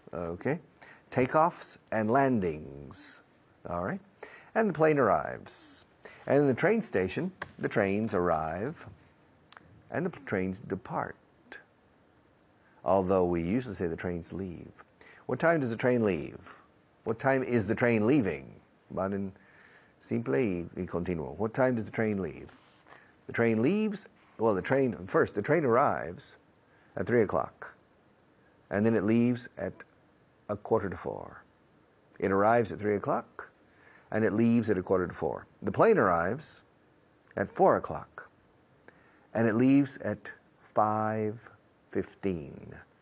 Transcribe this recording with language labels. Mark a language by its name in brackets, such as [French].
[English] Okay? Takeoffs and landings. All right? And the plane arrives. And in the train station, the trains arrive and the trains depart. Although we usually say the trains leave. What time does the train leave? What time is the train leaving? [Spanish] Van en simple y continuo. [English] What time does the train leave? The train leaves, well, the train arrives at 3 o'clock. And then it leaves at 3:15. It arrives at 3 o'clock, and it leaves at 3:15. The plane arrives at 4 o'clock, and it leaves at 5:15.